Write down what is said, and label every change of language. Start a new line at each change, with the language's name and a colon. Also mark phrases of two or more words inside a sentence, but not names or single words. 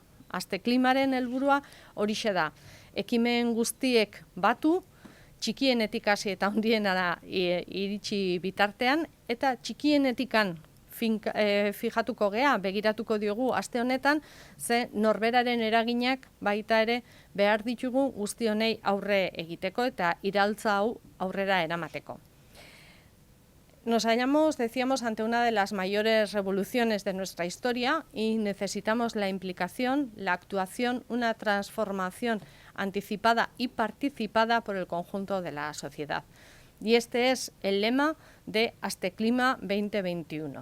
Basque: Aste klimaren helburua horixe da. Ekimen guztiek batu, txikienetik hasi eta handienara iritsi bitartean, eta txikienetikan fijatuko gea, begiratuko diogu aste honetan, ze norberaren eraginak baita ere behar ditugu guzti honei aurre egiteko eta iraltza hau aurrera eramateko.
Spanish: Nos hallamos, decíamos, ante una de las mayores revoluciones de nuestra historia y necesitamos la implicación, la actuación, una transformación anticipada y participada por el conjunto de la sociedad. Y este es el lema de Asteclima 2021.